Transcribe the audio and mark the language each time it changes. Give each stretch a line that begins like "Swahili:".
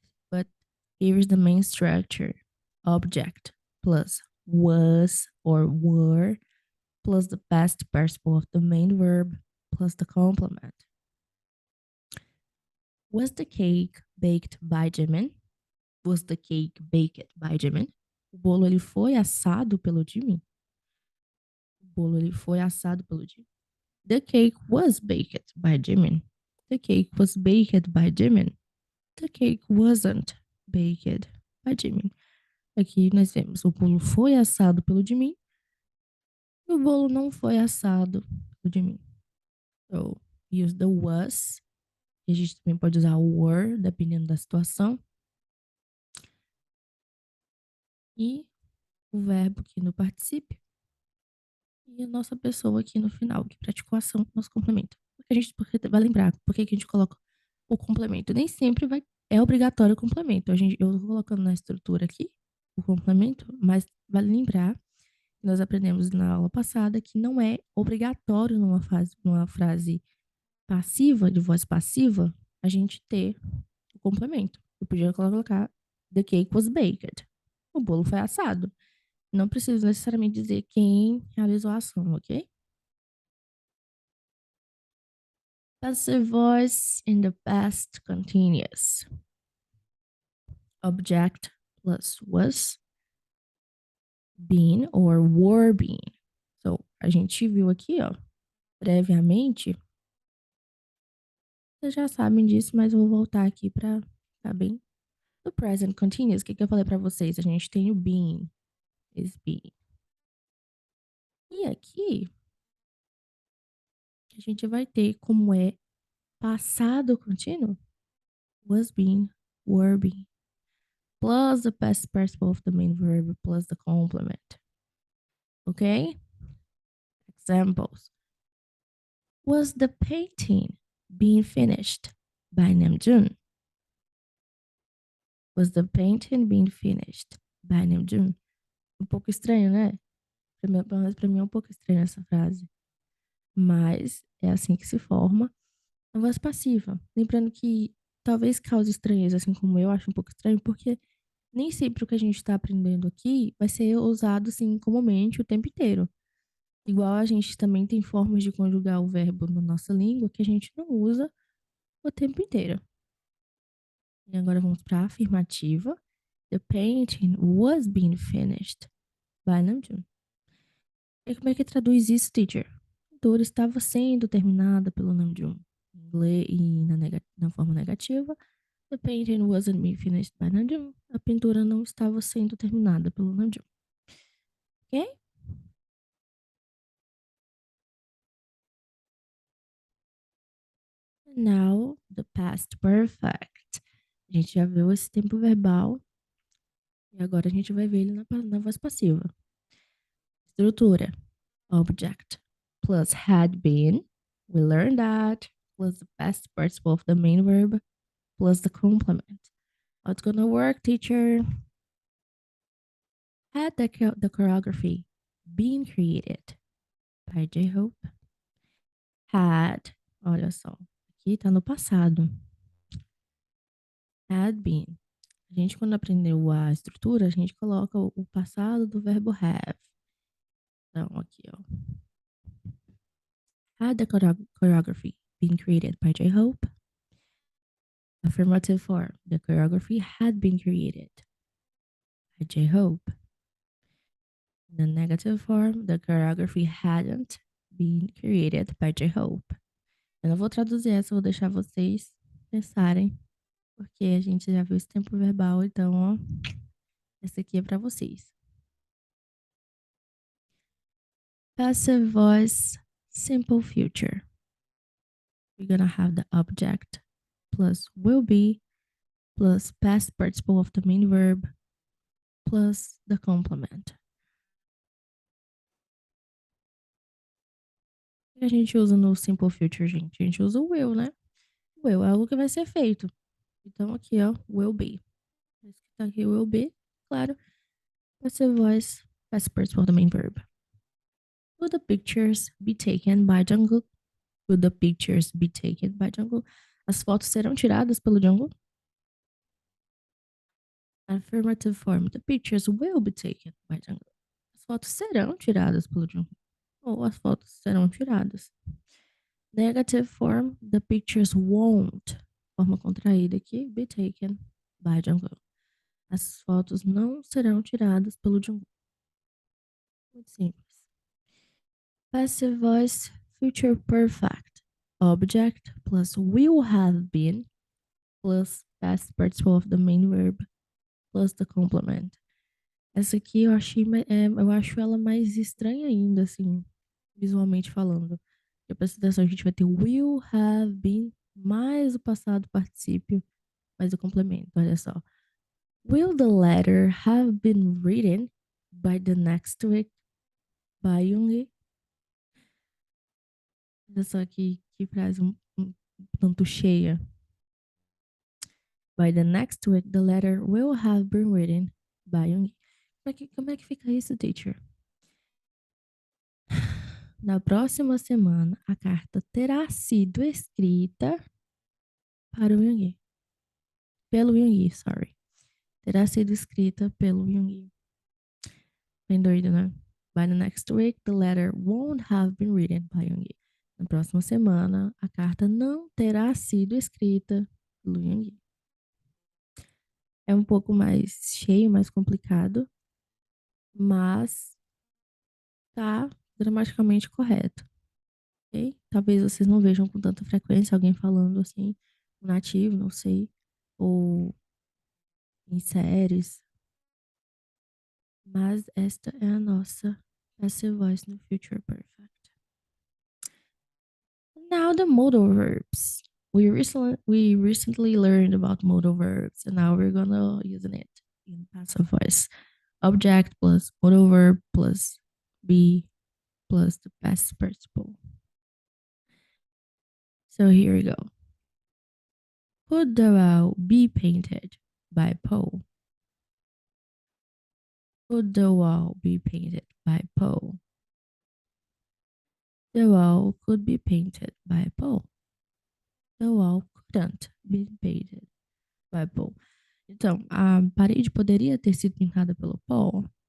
English: But here is the main structure: object plus was or were plus the past participle of the main verb plus the complement. Was the cake baked by Jimin? Was the cake baked by Jimin?
Portuguese: O bolo ele foi assado pelo Jimin. O bolo ele foi assado pelo Jimin.
English: The cake was baked by Jimin. The cake was baked by Jimin. The cake wasn't baked by Jimin.
Portuguese: Aqui nós vemos o bolo foi assado pelo Jimin e o bolo não foi assado pelo Jimin.
English: So, use the was.
Portuguese: E a gente também pode usar o were, dependendo da situação. E o verbo aqui no particípio. E a nossa pessoa aqui no final, que praticou a ação, nosso complemento. Porque vai lembrar, por que a gente coloca o complemento? Nem sempre é obrigatório o complemento. Eu tô colocando na estrutura aqui o complemento, mas vale lembrar que nós aprendemos na aula passada que não é obrigatório numa frase passiva, de voz passiva, a gente ter o complemento. Eu podia colocar
English: the cake was baked.
Portuguese: O bolo foi assado. Não preciso necessariamente dizer quem realizou a ação, ok?
English: Passive voice in the past continuous. Object plus was, been or were been.
Portuguese: So, a gente viu aqui, ó, previamente. Vocês já sabem disso, mas eu vou voltar aqui para ficar bem. No present continuous, o que eu falei para vocês? A gente tem o
English: been, is been.
Portuguese: E aqui, a gente vai ter como é passado contínuo,
English: was been, were been, plus the past participle of the main verb plus the complement. Okay? Examples. Was the painting being finished by Namjoon? Was the painting being finished by Namjoon?
Portuguese: Um pouco estranho, né? Pelo menos pra mim é um pouco estranho essa frase. Mas é assim que se forma a voz passiva. Lembrando que talvez cause estranheza, assim como eu acho um pouco estranho, porque nem sempre o que a gente está aprendendo aqui vai ser usado assim comumente o tempo inteiro. Igual a gente também tem formas de conjugar o verbo na nossa língua que a gente não usa o tempo inteiro. E agora vamos para a afirmativa.
English: The painting was being finished by Namjoon.
Portuguese: E como é que traduz isso, teacher? A pintura estava sendo terminada pelo Namjoon. Em inglês e na forma negativa.
English: The painting wasn't being finished by Namjoon.
Portuguese: A pintura não estava sendo terminada pelo Namjoon. Ok?
English: Now, the past perfect.
Portuguese: A gente já viu esse tempo verbal. E agora a gente vai ver ele na voz passiva.
English: Estrutura. Object plus had been. We learned that. Plus the past participle of the main verb. Plus the complement. How it's gonna work, teacher? Had the choreography been created by J-Hope?
Portuguese: Had. Olha só. Aqui tá no passado.
English: Had been.
Portuguese: A gente, quando aprendeu a estrutura, a gente coloca o passado do verbo have. Então, aqui, ó.
English: Had the choreography been created by J-Hope? Affirmative form. The choreography had been created by J-Hope. The negative form. The choreography hadn't been created by J-Hope.
Portuguese: Eu não vou traduzir essa, vou deixar vocês pensarem, porque a gente já viu esse tempo verbal, então, ó, essa aqui é para vocês.
English: Passive voice, simple future. We're gonna have the object plus will be plus past participle of the main verb plus the complement.
Portuguese: que a gente usa no Simple Future, gente? A gente usa o will, né? Will é algo que vai ser feito. Então, aqui, ó,
English: will be.
Portuguese: Esse que tá aqui,
English: will be, claro, passive voice, past participle do main verb. Will the pictures be taken by Jungkook? Will the pictures be taken by Jungkook?
Portuguese: As fotos serão tiradas pelo Jungkook?
English: Affirmative form. The pictures will be taken by Jungkook.
Portuguese: As fotos serão tiradas pelo Jungkook. Ou as fotos serão tiradas.
English: Negative form. The pictures won't.
Portuguese: Forma contraída aqui.
English: Be taken by Jungkook.
Portuguese: As fotos não serão tiradas pelo Jungkook. Muito simples.
English: Passive voice. Future perfect. Object plus will have been plus past participle of the main verb plus the complement.
Portuguese: Essa aqui eu achei, eu acho ela mais estranha ainda, assim, visualmente falando. Porque presta atenção, a gente vai ter
English: will have been
Portuguese: mais o passado particípio mais o complemento. Olha só.
English: Will the letter have been written by the next week by Jung?
Portuguese: Olha só que frase um tanto cheia.
English: By the next week, the letter will have been written by Jung.
Portuguese: Como é que fica isso, teacher? Na próxima semana, a carta terá sido escrita para o Jung. Pelo Jung, sorry. Terá sido escrita pelo Jung. Bem doido, né?
English: By the next week, the letter won't have been written by Jung.
Portuguese: Na próxima semana, a carta não terá sido escrita pelo Jung. É um pouco mais cheio, mais complicado, mas tá gramaticalmente correto. Okay? Talvez vocês não vejam com tanta frequência alguém falando assim, nativo, não sei, ou em séries, mas esta é a nossa passive voice no future perfect.
English: Now the modal verbs. We recently learned about modal verbs, and now we're gonna using it in passive voice. Object plus modal verb plus be plus the past participle. So here we go. Could the wall be painted by Poe? Could the wall be painted by Poe? The wall could be painted by Poe. The wall couldn't be painted by Poe.
Portuguese: Então, a parede poderia ter sido pintada pelo Poe.